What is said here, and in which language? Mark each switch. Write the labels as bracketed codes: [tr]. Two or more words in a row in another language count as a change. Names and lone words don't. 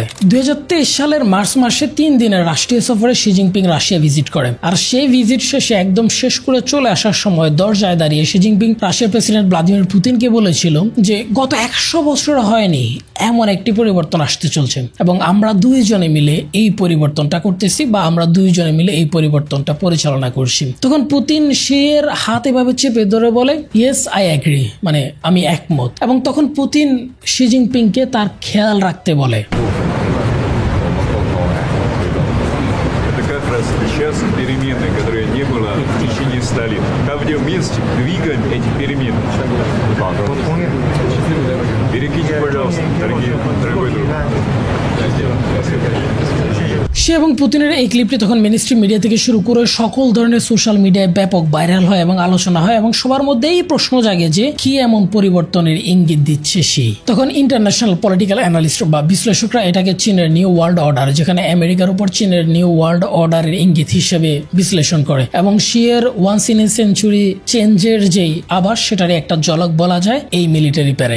[bn] ২০২৩ সালের মার্চ মাসে ৩ দিনের রাষ্ট্রীয় সফরে শি জিনপিং রাশিয়া ভিজিট করেন, আর সেই ভিজিট শেষে একদম শেষ করে চলে আসার সময় দরজায় দাঁড়িয়ে শি জিনপিং রাশিয়ার প্রেসিডেন্ট ভ্লাদিমির পুতিনকে বলেছিল যে গত ১০০ বছর হয়নি এমন একটি পরিবর্তন আসতে চলছে এবং আমরা দুইজনে মিলে এই পরিবর্তনটা করতেছি বা আমরা দুইজনে মিলে এই পরিবর্তনটা পরিচালনা করছি। তখন পুতিন শির হাত এভাবে চেপে ধরে বলে [en] yes I agree, [bn] মানে আমি একমত। এবং তখন পুতিন শি জিনপিংকে তার খেয়াল রাখতে বলে। [ru] Сейчас перемены, которые не было в течение 100 лет. Как вместе двигаем эти перемены. Берегите, пожалуйста, дорогой друг. [bn] সে এবং পুতিনের এই ক্লিপটি তখন [en] mainstream media [bn] থেকে শুরু করে সকল ধরনের [en] social media [bn] ব্যাপক ভাইরাল হয় এবং আলোচনা হয়, এবং সবার মধ্যে এই প্রশ্ন জাগে যে কি এমন পরিবর্তনের ইঙ্গিত দিচ্ছে সে। তখন [en] international political analyst [bn] বা বিশ্লেষকরা এটাকে চীনের [en] new world order, [bn] যেখানে আমেরিকার উপর চীনের [en] new world order [bn] ইঙ্গিত হিসেবে বিশ্লেষণ করে, এবং শিয়ের [en] once in a century change [bn] যেই আভাস সেটারই একটা ঝলক বলা যায় এই [en] military parade.